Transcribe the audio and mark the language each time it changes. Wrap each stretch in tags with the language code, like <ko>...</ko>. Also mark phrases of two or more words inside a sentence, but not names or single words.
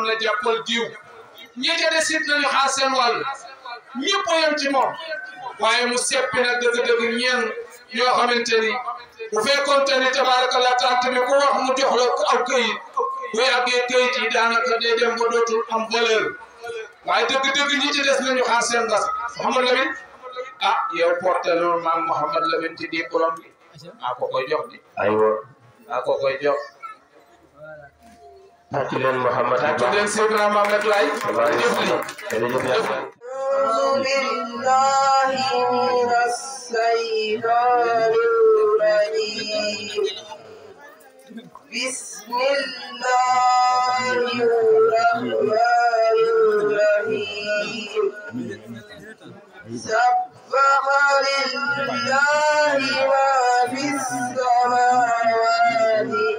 <wo>na jàppal diw ñi ca des it nañu xaar seen wàll ñëpp a yem ci moom waaye mu seppi nag dëgg-dëgg ñeen ñoo xamante ni bu fekkoon te ni tabaarakallaahu tant bi ku wax mu jox la aw këyit bu yàggee këyit yi daanaka day dem ba dootul am valeur waaye dëgg-dëgg ñi ci des nañu xaar seen bas Mouhamad Lamine yow porté loolu maam Mouhamad Lamine ci diplôme bi ko koy jox di aywa ko koy jox tàcc leen Mouhamad tàcc leen Seydina Mohamed Laye jëf li</wo> <ar>أعوذ بالله من الشيطان الرجيم بسم الله الرحمن الرحيم سبح لله ما في السماوات</ar>